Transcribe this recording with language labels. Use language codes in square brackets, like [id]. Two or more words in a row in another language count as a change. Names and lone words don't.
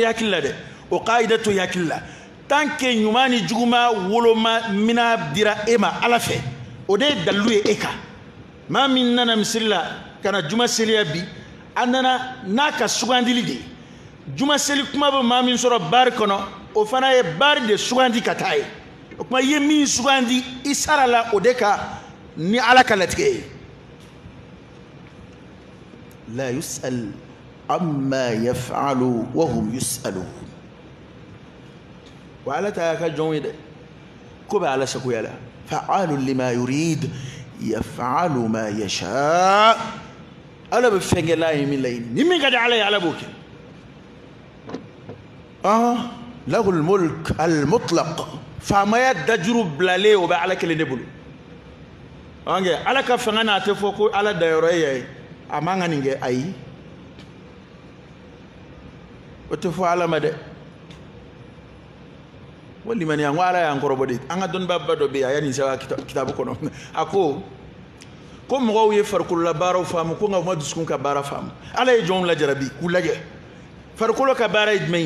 [bm] yakili la dɛ o kaida to yakili la [fr] tant que [bm] ɲuman ni juguma woloma mina dira e ma ala fɛ o de ye dalu ye e kan maa min nana misiri la ka na juma seliya bi a nana n'a ka sugandili de ye juma seli kuma bɛ maa min sɔrɔ bari kɔnɔ o fana ye bari de sugandi ka taa ye o kuma i ye min sugandi i sara la o de kan ni ala ka latigɛ ye [ar] لا يُسأل عمّا يفعل وهم يُسألون [bm] wa ala ta ka jɔnw ye dɛ ko bɛ ala sagoya la [ar] فعّال لما يريد يفعل ما يشاء [bm] ala bɛ fɛn kɛ la ye min laɲini ni min ka di ala ye ala b'o kɛ [ar] له الملك المطلق [bm] faamaya dajuru bilalen o bɛ ala kelen de bolo ala ka fanga n'a tɛ fɔ ko ala dayɔrɔ ye a man ka nin kɛ ayi o tɛ fɔ ala ma dɛ walimaniya n ko ala y'an kɔrɔbɔ de an ka dɔnnibaba dɔ bɛ yen a y'a nin sɛbɛn kitabu kɔnɔ a ko mɔgɔw ye farikolola baaraw faamu ko nka u ma dusukun ka baara faamu ala ye jɔnw lajarabi k'u lajɛ farikolo ka baara ye jumɛn